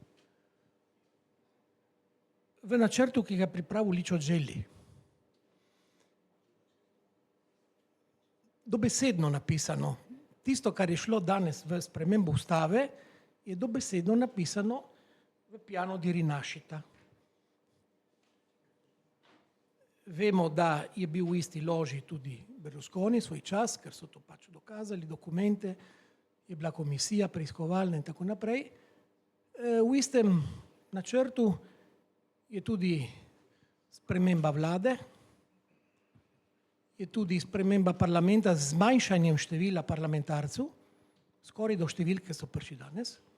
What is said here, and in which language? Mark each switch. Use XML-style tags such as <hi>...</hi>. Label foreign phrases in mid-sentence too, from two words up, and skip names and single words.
<sl>V načrtu, ki ga je pripravil Ličo Gelli. Dobesedno napisano. Tisto, kar je šlo danes v spremembo ustave, je dobesedno napisano v piano di rinascita. Vemo, da je bil v isti loži tudi Berlusconi svoj čas, ker so to pač dokazali, dokumente, je bila komisija preiskovalna in tako naprej. V istem načrtu je tudi sprememba vlade, je tudi sprememba parlamenta z zmanjšanjem števila parlamentarcev, skoraj do številke so prišli danes.</sl>